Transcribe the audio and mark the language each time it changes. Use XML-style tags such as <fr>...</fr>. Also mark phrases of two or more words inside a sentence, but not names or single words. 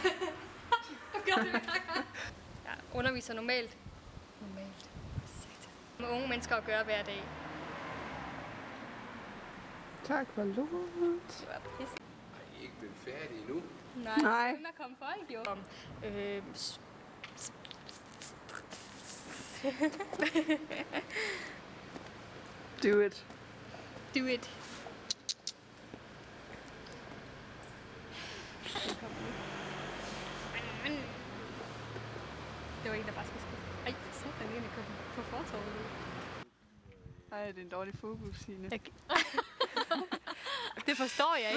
<da>Jeg underviser normalt. Med unge mennesker at gøre hver dag. Tak for lort. Det var pisse. Jeg er ikke blevet færdig endnu. Nej. Der kom folk jo.</da> <en>Do it. Do it.</en> <da>Det var en, der bare skal skrive. Ej, for satan, lige på fortorvet. Ej, det er en dårlig fokus, Signe. Det forstår jeg</da>